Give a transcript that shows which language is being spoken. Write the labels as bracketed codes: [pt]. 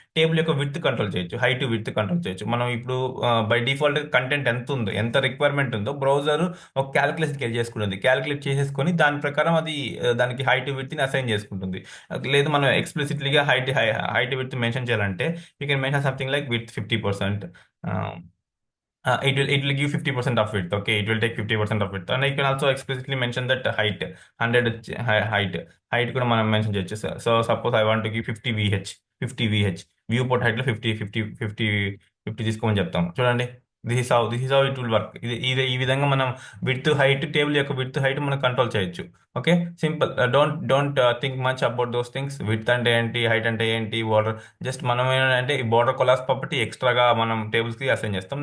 [te] Table యొక్క width control చేయొచ్చు, height width control చేయొచ్చు. మనం ఇప్పుడు బై డిఫాల్ట్ కంటెంట్ ఎంత ఉందో, ఎంత రిక్వైర్మెంట్ ఉందో బ్రౌజర్ ఒక క్యాలిక్యులేషన్ చేసుకుంటుంది. క్యాలిక్యులేట్ చేసేసుకొని దాని ప్రకారం అది దానికి హైట్ విడ్త్ ని అసైన్ చేసుకుంటుంది. లేదు మనం ఎక్స్ప్లిసిట్లీగా హైట్ విడ్త్ మెన్షన్ చేయాలంటే [en] You can mention something like with 50%. It will give 50% of width. Okay, it will take 50% of width, and you can also explicitly mention that height 100 height [te] కూడా మనం mention చేయొచ్చు. [en] so suppose I want to give 50 VH [te] view port height లో 50 తీసుకోమని చెప్తాం. చూడండి, [en] This is how it will work. [te] ఈ విధంగా మనం టేబుల్ యొక్క విడ్త్ హైట్ మనం కంట్రోల్ చేయొచ్చు. Okay, simple. [en] Don't think much about those things. [te] Width అంటే ఏంటి, హైట్ అంటే ఏంటి, బార్డర్ జస్ట్ మనం ఏంటంటే ఈ బార్డర్ కొలాస్ ప్రాపర్టీ ఎక్స్ట్రాగా మనం టేబుల్స్ కి అసైన్ చేస్తాం.